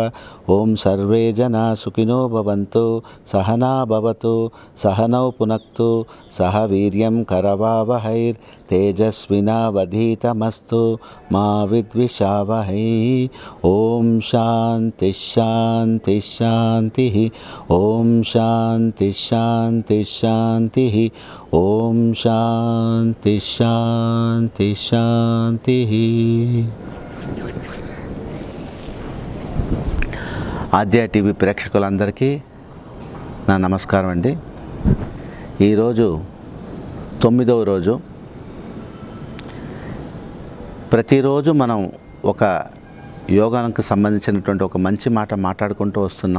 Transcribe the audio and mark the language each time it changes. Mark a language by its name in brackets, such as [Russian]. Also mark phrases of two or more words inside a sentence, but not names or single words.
[Sanskrit] ओं सर्वे जना सुखिनो भवन्तु सहना भवतु सहनौ पुनक्तु सह वीर्यं करवावहैर्तेजस्विनावधीतमस्तु मा विद्विषावहै। ओं शान्ति शान्ति शान्तिः। ओं शान्ति शांति शांति। ओम शांति शांति शांति। [Telugu] ఆద్య టీవీ ప్రేక్షకులందరికీ నా నమస్కారం అండి. ఈరోజు 9వ రోజు. ప్రతిరోజు మనం ఒక యోగానికి సంబంధించినటువంటి ఒక మంచి మాట మాట్లాడుకుంటూ వస్తున్నాం.